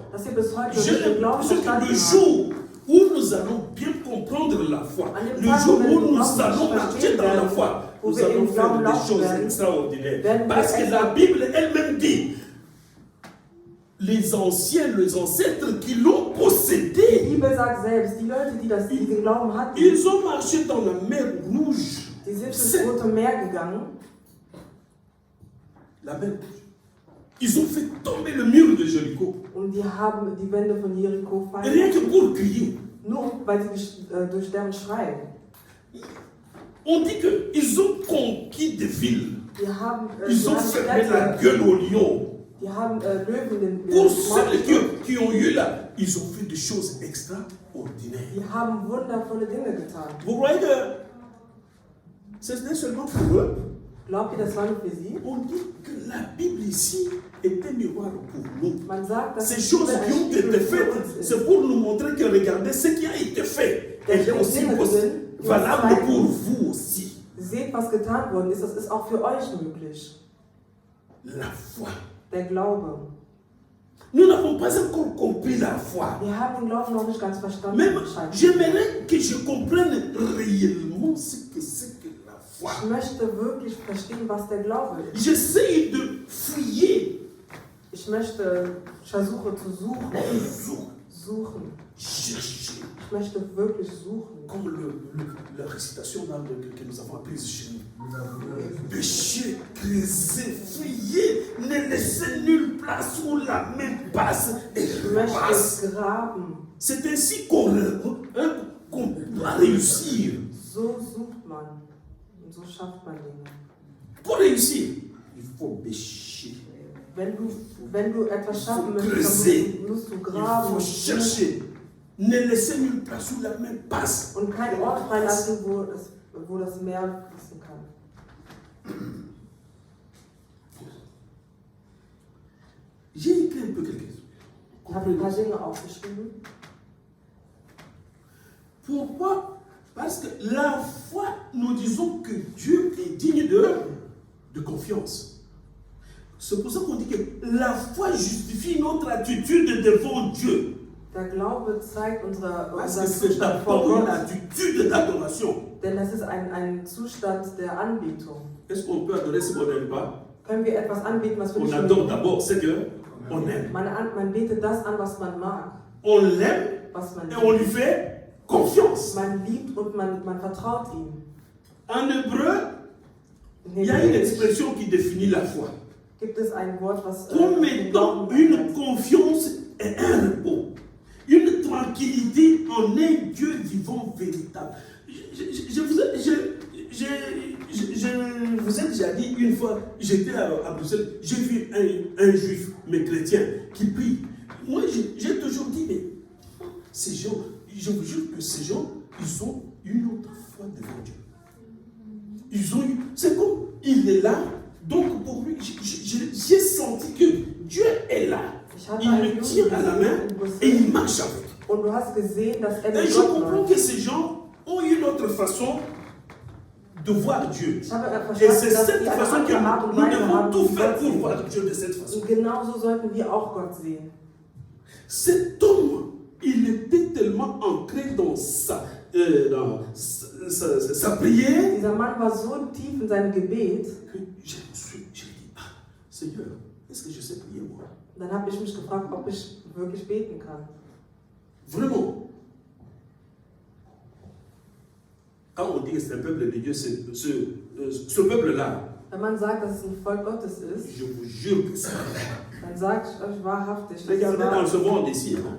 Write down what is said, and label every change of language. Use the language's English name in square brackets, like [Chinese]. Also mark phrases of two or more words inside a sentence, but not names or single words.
[German] Dass wir bis heute [French] J'ai [German] nicht den Glauben [French] l'impression que [German] verstanden [French] le [German] haben. [French] jour où nous allons bien comprendre la foi, [German] An dem [French] le [German] Tag, [French] jour [German] wenn [French] où [German] wir den [French] nous [German] Glauben [French] allons marcher [German] verstehen [French] dans la [German] werden, [French] foi, [German] wo [French] nous [German] wir [French] allons [German] im [French] faire [German] Glauben [French] des [German] laufen [French] choses [German] werden, [French] extraordinaires. [German] werden wir [French] Parce que la [German] etwas- [French] Bible elle-même dit, les anciens, les ancêtres qui l'ont [German] Die [French] possédé, [German] Bibel sagt selbst, die Leute, die diesen Glauben hatten, [French] ils ont marché dans la mer Rouge. [German] die sind [French] C'est- [German] ins Rote Meer gegangen. [French] La mer Rouge. Ils ont fait tomber le mur de Jéricho. [German] Und die haben die Wände von Jericho fallen [French] Rien que [German] lassen. [French] pour crier. [German] Nur weil sie durch deren schreien. [French] On dit qu'ils ont conquis des villes. [German] Die haben, [French] Ils ont fermé la gueule aux lions. [German] die haben Löwen in [French] Pour [German] den [French] ceux [German] Maul [French] qui ont eu là, ils ont fait des choses extraordinaires. [German] Die haben wundervolle Dinge getan. [French] Vous voyez que ce n'est seulement pour eux. [German] Glaubt ihr, das war nur für sie? [French] On dit que la Bible ici est un miroir pour nous. [German] Man sagt, dass [French] Ces [German] die [French] choses [German] Bibel ein [French] qui ont [German] Spiegel [French] été [German] für [French] faites, [German] uns ist. [French] c'est pour nous montrer que regardez ce qui a été fait. Elle est aussi valable pour vous aussi. [German] Seht, was getan worden ist, das ist auch für euch möglich. [French] La foi. [German] Der Glaube. [French] Nous n'avons pas encore compris la foi. [German] Wir haben den Glauben noch nicht ganz verstanden. [French] Même, [German] anscheinend. [French] j'aimerais que je comprenne réellement ce que c'est que la foi. [German] Ich möchte wirklich verstehen, was der Glaube ist. [French] J'essaye de fouiller. [German] Ich versuche zu suchen. Suchen. [French] Chercher. [German] Ich möchte wirklich suchen. [French] Comme la récitation là, que nous avons apprise chez nous. Vous avez Pécher, creuser, fouiller, ne laisser nulle place où la main passe et [German] Ich möchte [French] passe. [German] graben. [French] C'est ainsi qu'on doit réussir. [German] So sucht man. Und so schafft man Dinge. [French] Pour réussir, il faut pécher. [German] Wenn du etwas schaffen möchtest, [French] creuser. [German] dann musst du [French] Il [German] graben [French] faut [German] und [French] chercher. Ne laisser nulle place où la main passe. [German] und keinen Ort freilassen, wo das Meer fließen kann. [French] J'ai écrit un peu quelque chose. [German] Ich habe ein paar Dinge aufgeschrieben. [French] Pourquoi? Parce que la foi, nous disons que Dieu est digne de confiance. C'est pour ça qu'on dit que la foi justifie notre attitude devant Dieu. [German] Der Glaube zeigt [French] Parce [German] unser [French] que c'est [German] Zustand vor [French] d'abord une [German] Gott. [French] attitude d'adoration. [German] Denn das ist ein Zustand der Anbetung. [French] Est-ce qu'on peut adorer ce qu'on n'aime pas? [German] Können wir etwas anbeten, was wir [French] On [German] nicht [French] adore [German] mögen? [French] d'abord ce qu'on aime. [German] Man betet das an, was man mag, [French] On l'aime [German] was man [French] et on lui [German] liebt. [French] fait confiance. [German] Man liebt und man vertraut ihm. [French] En hébreu, [German] In [French] il y a une [German] Hebräisch [French] expression qui définit la foi. [German] gibt es ein Wort, was [French] Comme [German] den [French] étant [German] Glauben [French] une [German] beschreibt. [French] confiance et un repos. Une tranquillité en un Dieu vivant véritable. Je vous ai déjà dit une fois, j'étais à Bruxelles, j'ai vu un juif, mais chrétien, qui prie. Moi, j'ai toujours dit, mais ces gens, je vous jure que ces gens, ils ont une autre foi devant Dieu. Ils ont eu, c'est comme, il est là, donc pour lui, j'ai senti que Dieu est là. Il me tient à la main et il marche avec. [German] Und du hast gesehen, dass [French] Et [German] mit [French] je [German] Gott [French] comprends [German] läuft. [French] que ces gens ont une autre façon de voir Dieu. [German] Ich habe [French] Et c'est [German] verstanden, dass [French] cette [German] sie eine [French] façon que [German] andere Art und [French] nous [German] Weise [French] devons [German] haben, [French] tout [German] wie [French] faire [German] Gott [French] pour [German] sieht. [French] voir Dieu de cette façon. [German] Und genauso sollten wir auch Gott sehen. [French] Cet homme, il était tellement ancré dans sa prière [German] Dieser Mann war so tief in seinem Gebet, [French] que j'ai dit, ah, Seigneur, est-ce que je sais prier moi? [German] dann habe ich mich gefragt, ob ich wirklich beten kann. [French] Vraiment. Quand on dit que c'est un peuple de Dieu, ce peuple-là, [German] Wenn man sagt, dass es ein Volk Gottes ist, [French] je vous jure que c'est vrai. [German] dann sage ich euch wahrhaftig, dass es [French] Regardez dans [German] wahr [French] ce [German] ist. [French] monde ici, hein,